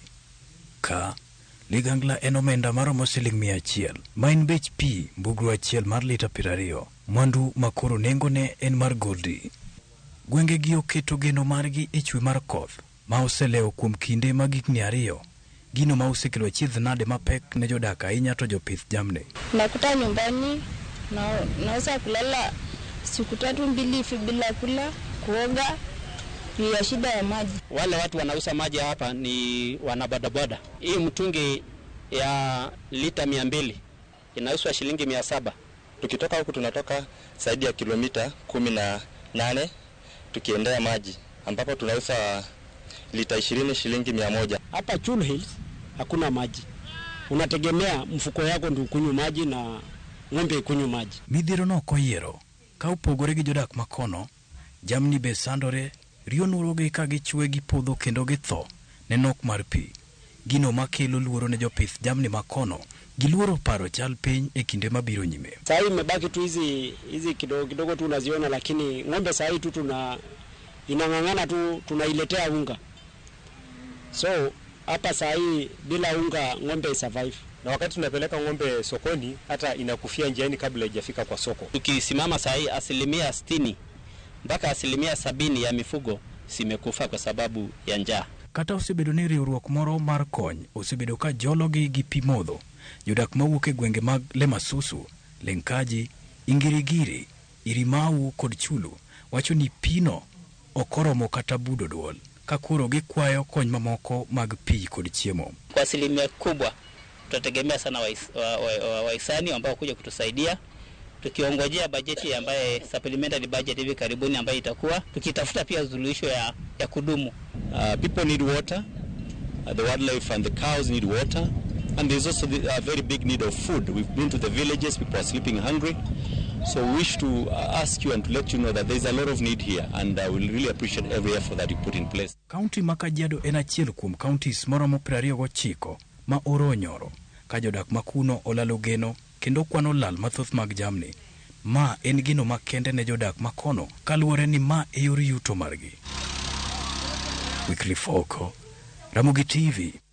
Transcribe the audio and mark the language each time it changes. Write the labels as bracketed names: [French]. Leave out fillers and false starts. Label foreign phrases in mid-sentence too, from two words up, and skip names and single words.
[Luo (Kenya and Tanzania)] Ka ligangla en omenda maromo Sh100, ma en bech pi mbugru achiel mar lita 20, mwandu makoro nengone en mar goldi. Gwenge gi oketo geno margi e chwe mar koth, ma oseleo kuom kinde mag higni 2, gino ma osekelo achiedh nade mapek ne jodak ahinya to jopith jamni. [Swahili] Nakuta nyumbani naweza kulala siku 3-2 hivi bila kula, kuoga, ya shida ya maji. Wale watu wanauza maji hapa ni wanabodaboda. Hii mtungi ya lita 200 inauzwa shilingi 700. Tukitoka huku tunatoka zaidi ya kilomita 18 tukiendea maji, ambapo tunauza lita 20 shilingi 100. Hapa Chul Hills hakuna maji. Unategemea mfuko yako ndio kunywa maji na ng'ombe kunywa maji. [Luo (Kenya and Tanzania)] Midhiero no koyiero ka upogore gi jodak makono, jamni be sandore, riyo nuroge ka gichwe gi podho kendo githo ne nok mar pi. Gino makelo luoro ne jopith jamni makono, giluoro paro chal piny e kinde mabiro nyime. [Swahili] Sasa imebaki tu hizi kidogo tu unaziona, lakini ng'ombe sasa tu inang'ang'ana tu tunailetea unga. So hapa sasa bila unga ng'ombe survive. Na wakati tunapeleka ng'ombe sokoni hata inakufia njiani kabla haijafika kwa soko. Tukisimama sasa 60% mpaka 70% ya mifugo simekufa kwa sababu ya njaa. [Luo (Kenya and Tanzania)] Kata osebedo ni riwruok moro mar kony osebedo ka jologi gi pi modho, jodak mawuok e gwenge mag Lemasusu, Lenkaji, Ingirigiri, Irimau kod Chulu wacho ni pino okoromo kata budo duol. ka koro gikwayo kony mamoko mag pi kod chiemo. [Swahili] Kwa asilimia kubwa tutategemea sana wahisani ambao kuja kutusaidia, tukiongojea bajeti ambaye [English] supplementary budget [Swahili] hivi karibuni ambayo itakuwa tukitafuta pia suluhisho ya kudumu. [English] People need water, the wildlife and the cows need water, and there's also a very big need of food. We've been to the villages, people are sleeping hungry. So we wish to ask you and to let you know that there's a lot of need here, and we'll really appreciate every effort that you put in place. [Luo (Kenya and Tanzania)] County ma Kajiado en achiel kuom counties moromo 29 ma oro onyoro, ka jodak makuno olalo geno kendo kwano lal mathoth mag jamni. Ma en gino makende ne jodak makono kaluwore ni ma e yor yuto margi. Wycliffe Oko, Ramogi TV.